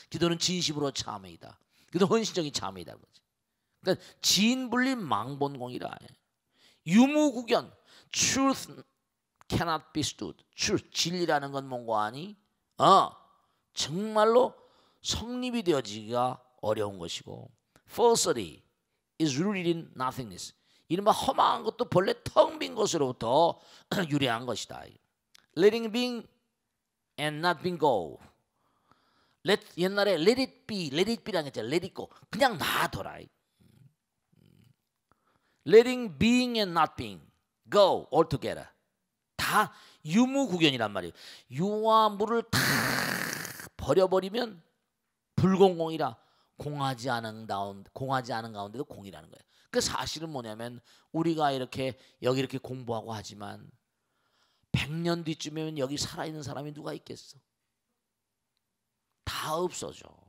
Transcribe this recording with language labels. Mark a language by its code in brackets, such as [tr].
[ko] 기도는 진심으로 참회이다. 기도 헌신적인 참회이다. 그러니까 진분립 망본공이라. 유무구견. [en] Truth cannot be stood. Truth. [ko] 진리라는 건 뭔가 아니? 정말로 성립이 되어지기가 어려운 것이고. [en] Falsity is rooted in nothingness. [ko] 이른바 허망한 것도 본래 텅 빈 것으로부터 유래한 것이다. [en] Letting being and not being go. [ko] 옛날에 [en] let it be [ko] 라는 게 있잖아. [en] let it go. [ko] 그냥 놔둬라. [en] letting being and not being go all together. [ko] 다 유무구견이란 말이에요. 유와 무를 다 버려버리면 불공공이라 공하지 않은 가운데도 공이라는 거예요. 그 사실은 뭐냐면 우리가 여기 이렇게 공부하고 하지만 100년 뒤쯤이면 여기 살아있는 사람이 누가 있겠어? 다 없어져.